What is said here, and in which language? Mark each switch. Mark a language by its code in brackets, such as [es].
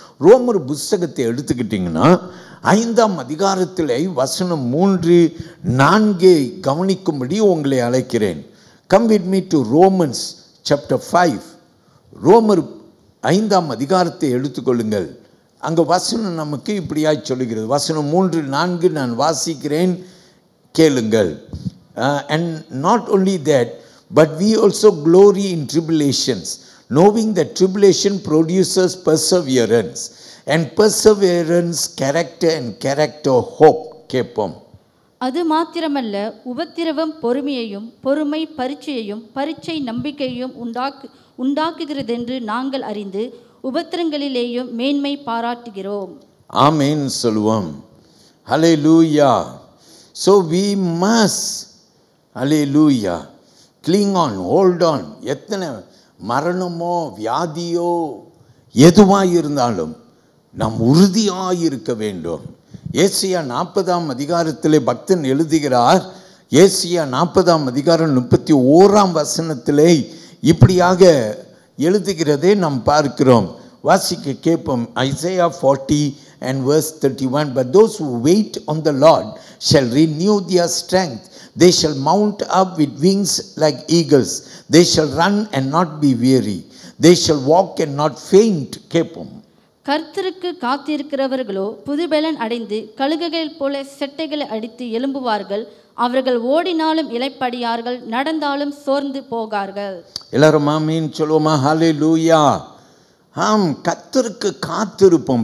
[ta] ரோமர் புஸ்தகத்தை எடுத்துக்கிட்டிங்கன்னா 5ஆம் அதிகாரத்தில் வசனம் 3-4 கவனிக்கும்படி உங்களை அழைக்கிறேன். [en] Come with me to Romans chapter 5. [ta] ரோமர் 5ஆம் அதிகாரத்தை எடுத்துக்கொள்ளுங்கள். அங்கே வசனம் நமக்கு இப்படியாய் சொல்லுகிறது. வசனம் 3-4 நான் வாசிக்கிறேன், கேளுங்கள். [en] And not only that, but we also glory in tribulations, knowing that tribulation produces perseverance, and perseverance character, and character hope. [ta] கேட்போம். அது மாத்திரமல்ல, உபத்திரவம் பொறுமையையும், பொறுமை பரீட்சையையும், பரீட்சை நம்பிக்கையையும் உண்டாக்குகிறதென்று நாங்கள் அறிந்து உபத்திரங்களிலேயும் மேன்மை பாராட்டுகிறோம். ஆமென் சொல்லுவோம். ஹல்லேலூயா. [en] So we must, hallelujah, cling on, hold on. [ta] எத்தனை மரணமோ வியாதியோ எதுவாக இருந்தாலும் நாம் உறுதியாக இருக்க வேண்டும். ஏசியா 40ஆம் அதிகாரத்திலே பக்தன் எழுதுகிறார். ஏசியா 40ஆம் அதிகாரம் 31ஆம் வசனத்திலே இப்படியாக எழுதுகிறதை நாம் பார்க்கிறோம். வாசிக்க கேட்போம். [en] Isaiah 40 and verse 31. But those who wait on the Lord shall renew their strength. They shall mount up with wings like eagles. They shall run and not be weary. They shall walk and not faint. [ta] கேட்போம். கர்த்தருக்கு காத்திருக்கிறவர்களோ புதுபெலன் அடைந்து கழுகுகள் போல செட்டைகளை அடித்து எழும்புவார்கள். அவர்கள் ஓடினாலும் இளைப்படியார்கள், நடந்தாலும் சோர்ந்து போகார்கள். எல்லாரும் ஆமென் சொல்லுவோமா? ஹல்லேலூயா. ஆம், கர்த்தருக்கு காத்திருப்போம்.